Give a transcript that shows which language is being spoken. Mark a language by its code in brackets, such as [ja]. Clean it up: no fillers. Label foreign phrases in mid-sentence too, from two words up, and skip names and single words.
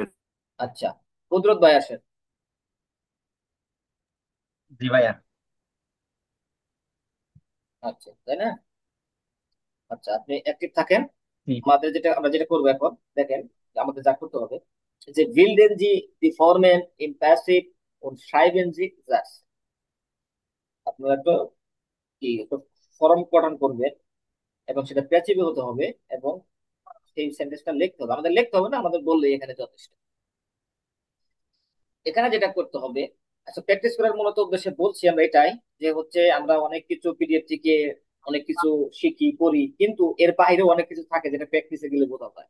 [bn] আচ্ছা, কুদরত ভাই আসেন। জি ভাইয়া। আচ্ছা, তাই না? আচ্ছা, আপনি অ্যাক্টিভ থাকেন। জি। আমরা যেটা করবো এখন, দেখেন যে আমাদের যা করতে হবে, যে [de] wilden Sie die Formen im Passiv und schreiben Sie das। [bn] আপনারা একটা কি একটা ফর্ম গঠন করবেন এবং সেটা প্যাসিভে হতে হবে, এবং সেই সেন্টেন্সটা লিখতে হবে। আমাদের লিখতে হবে না, আমাদের বললেই এখানে যথেষ্ট। এখানে যেটা করতে হবে, আচ্ছা প্র্যাকটিস করার মূলত উদ্দেশ্যে বলছি আমরা এটাই, যে হচ্ছে আমরা অনেক কিছু পিডিএফ থেকে অনেক কিছু শিখি করি, কিন্তু এর বাইরেও অনেক কিছু থাকে যেটা প্র্যাকটিসে গেলে বোঝা যায়।